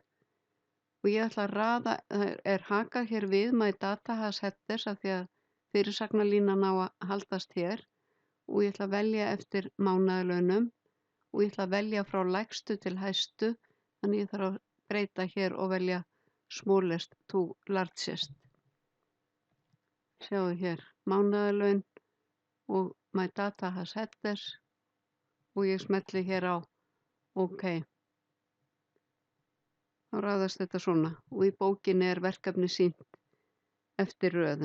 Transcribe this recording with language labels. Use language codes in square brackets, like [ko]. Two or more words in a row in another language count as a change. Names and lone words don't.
[is] Og ég ætla að raða, það er hakað hér við My Data Has Headers af því að fyrirsagnarlínan á að haldast hér og ég ætla að velja eftir mánaðarlaunum og ég ætla að velja frá lægstu til hæstu, þannig ég þarf að breyta hér og velja [en] smallest to largest. [is] Sjáu hér mánaðarlaun og My Data Has Headers og ég smelli hér á OK. Þá raðast þetta svona og í bókinni er verkefni sýnt eftir röðun.